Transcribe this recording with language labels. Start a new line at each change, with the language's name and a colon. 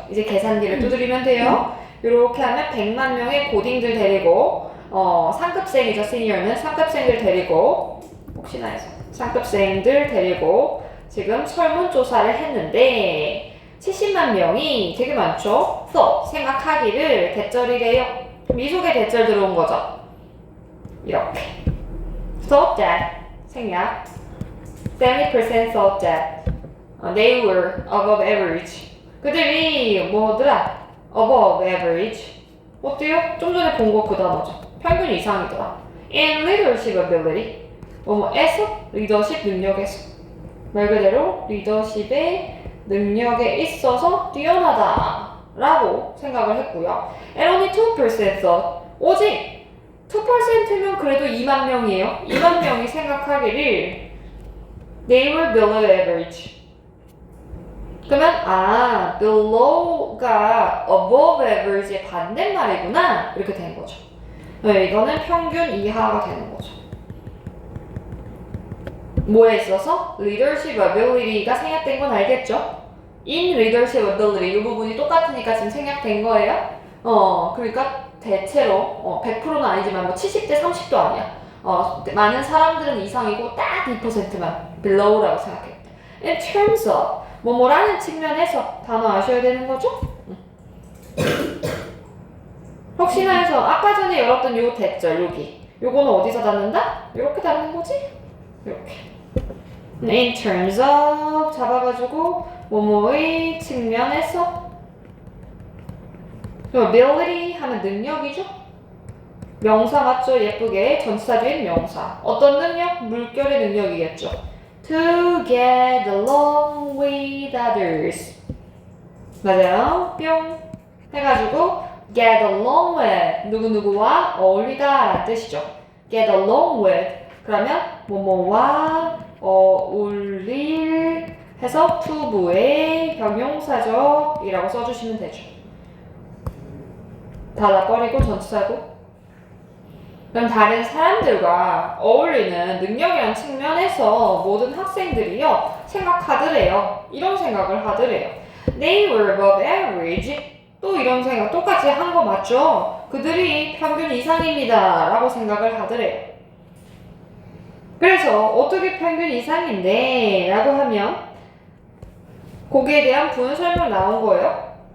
Korean: 이제 계산기를 두드리면 돼요. 이렇게 하면 100만 명의 고딩들 데리고 상급생이죠. 시니어는 상급생들 데리고 혹시나 해서 상급생들 데리고 지금 설문조사를 했는데 70만 명이 되게 많죠? thought, 생각하기를 대절이래요. 그럼 이 속에 대절 들어온 거죠. 이렇게
English: thought that
Korean: 생략
English: 70% thought that they were above average.
Korean: 그들이 뭐더라? above average. 어때요? 좀 전에 본 거 그 단어죠. 평균 이상이더라.
English: in leadership ability.
Korean: 뭐에서? 리더십 능력에서. 말 그대로 리더십의 능력에 있어서 뛰어나다 라고 생각을 했고요.
English: And only 2% thought.
Korean: 오직 2%면 그래도 2만 명이에요. 2만 명이 생각하기를
English: they were below average.
Korean: 그러면 below가 above average의 반대말이구나 이렇게 되는 거죠. 네, 이거는 평균 이하가 되는 거죠. 뭐에 있어서? leadership ability가 생략된 건 알겠죠?
English: in leadership ability
Korean: 이 부분이 똑같으니까 지금 생략된 거예요. 그러니까 대체로 100%는 아니지만 뭐 70대 30도 아니야. 많은 사람들은 이상이고 딱 2%만 below라고 생각해.
English: In terms of
Korean: 뭐라는 측면에서 단어 아셔야 되는 거죠? 혹시나 해서 아까 전에 열었던 요 대절 여기 요거는 어디서 닫는다? 이렇게 닫는 거지? 이렇게
English: in terms of
Korean: 잡아가지고 뭐뭐의 측면에서 ability 하면 능력이죠? 명사 맞죠? 예쁘게 전치사주인 명사 어떤 능력? 물결의 능력이겠죠.
English: To get along with others
Korean: 맞아요. 뿅 해가지고 get along with 누구누구와 어울리다 라는 뜻이죠. get along with 그러면 뭐뭐와 어울릴 해서 to부의 형용사적이라고 써주시면 되죠. 닫아버리고 전치사고 그럼 다른 사람들과 어울리는 능력이라는 측면에서 모든 학생들이요 생각하더래요. 이런 생각을 하더래요.
English: They were above average.
Korean: 또 이런 생각 똑같이 한 거 맞죠? 그들이 평균 이상입니다 라고 생각을 하더래요. 그래서 어떻게 평균 이상인데 라고 하면 거기에 대한 부연 설명 나온 거예요.